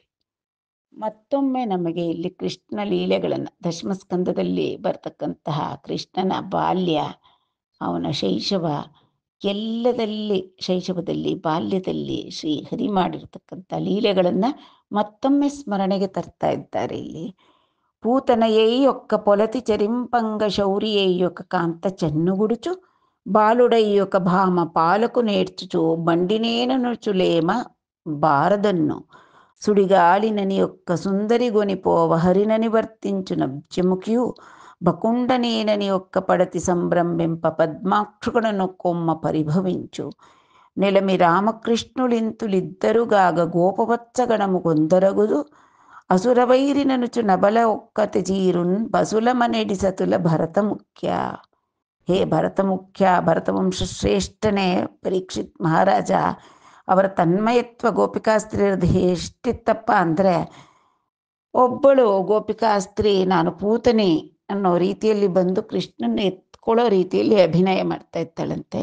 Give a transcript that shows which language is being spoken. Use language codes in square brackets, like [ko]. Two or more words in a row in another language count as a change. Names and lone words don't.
[kn] ಮತ್ತೊಮ್ಮೆ ನಮಗೆ ಇಲ್ಲಿ ಕೃಷ್ಣ ಲೀಲೆಗಳನ್ನು ದಶಮಸ್ಕಂದದಲ್ಲಿ ಬರ್ತಕ್ಕಂತಹ ಕೃಷ್ಣನ ಬಾಲ್ಯ, ಅವನ ಶೈಶವ, ಎಲ್ಲದಲ್ಲಿ ಶೈಶವದಲ್ಲಿ ಬಾಲ್ಯದಲ್ಲಿ ಶ್ರೀ ಹರಿ ಮಾಡಿರ್ತಕ್ಕಂಥ ಲೀಲೆಗಳನ್ನು ಮತ್ತೊಮ್ಮೆ ಸ್ಮರಣೆಗೆ ತರ್ತಾ ಇದ್ದಾರೆ. [te] ಇಲ್ಲಿ పూతనయై ఒక్క పొలతి చెరింపంగ శౌరియై ఒక కాంత చెన్నుగుడుచు బాలుడై ఒక భామ పాలకు నేర్చుచు బండినేననుచులేమ బారదన్ను సుడిగాలినని ఒక్క సుందరి గొనిపోవ హరినని వర్తించు నబ్జముఖ్యు బకుండనేనని ఒక్క పడతి సంభ్రమింప పద్మాక్షుగణను కొమ్మ పరిభవించు నెలమి రామకృష్ణులింతులిద్దరుగాగ గోపవత్సగణము కొందరగుదు అసురవైరిననుచు నబల ఒక్కతి జీరున్ బసుల మನೆడి సతుల భరత ముఖ్య. [kn] ಹೇ ಭರತ ಮುಖ್ಯ, ಭರತವಂಶ ಶ್ರೇಷ್ಠನೇ ಪರೀಕ್ಷಿತ್ ಮಹಾರಾಜ, ಅವರ ತನ್ಮಯತ್ವ ಗೋಪಿಕಾಸ್ತ್ರೀಯರದು ಎಷ್ಟಿತ್ತಪ್ಪ ಅಂದರೆ, ಒಬ್ಬಳು ಗೋಪಿಕಾಸ್ತ್ರೀ ನಾನು ಪೂತನಿ ಅನ್ನೋ ರೀತಿಯಲ್ಲಿ ಬಂದು ಕೃಷ್ಣನ ಎತ್ಕೊಳ್ಳೋ ರೀತಿಯಲ್ಲಿ ಅಭಿನಯ ಮಾಡ್ತಾ ಇದ್ದಾಳಂತೆ.